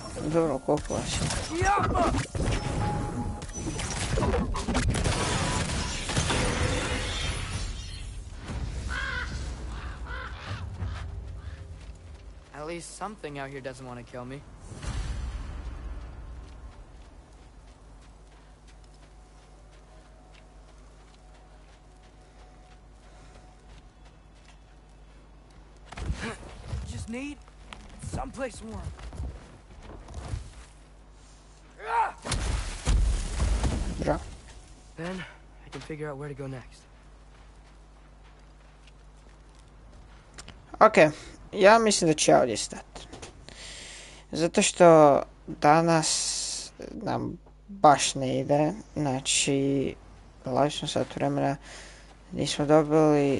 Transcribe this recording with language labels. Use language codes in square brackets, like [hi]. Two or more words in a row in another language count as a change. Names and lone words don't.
[hr] Dobro, koliko vas je? [en] At least something out here doesn't want to kill me. Just need someplace warm. Bra. Then I can figure out where to go next. [hr] Ok, ja mislim da ću ja ovdje stati. Zato što danas nam baš ne ide. Znači, gledali smo sat vremena, nismo dobili.